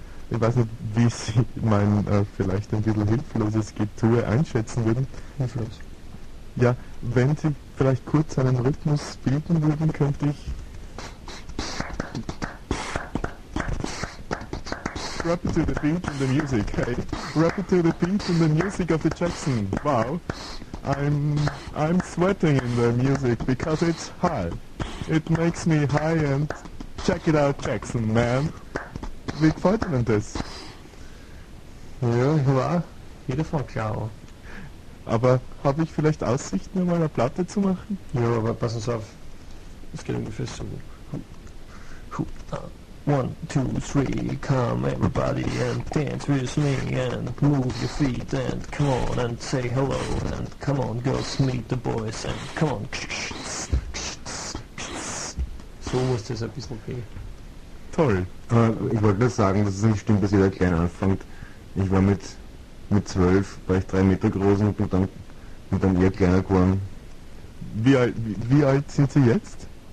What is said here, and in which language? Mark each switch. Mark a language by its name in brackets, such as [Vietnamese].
[German] Ich weiß nicht, wie Sie mein vielleicht ein bisschen hilfloses Getue einschätzen würden. Hilflos. Ja, wenn Sie vielleicht kurz einen Rhythmus bilden würden, könnte ich... [English] Rap to the beat and the music, hey. Rap to the beat and the music of the Jackson. Wow. I'm sweating in the music because it's high. It makes me high and check it out, Jackson, man. [German] Wie gefällt Ihnen das? Ja, ich war. Jeder von klar. Aber habe ich vielleicht Aussichten, mal eine Platte zu machen? Ja, aber pass uns auf. Es geht ungefähr so. [English] One, two, three, come everybody and dance with me and move your feet and come on and say hello and come on girls, meet the boys and come on. [German] So muss das ein bisschen gehen. Toll. Ich wollte nur sagen, dass es nicht stimmt, dass jeder klein anfängt. Ich war mit 12, war ich 3 Meter groß und bin dann eher kleiner geworden. Wie alt sind Sie jetzt?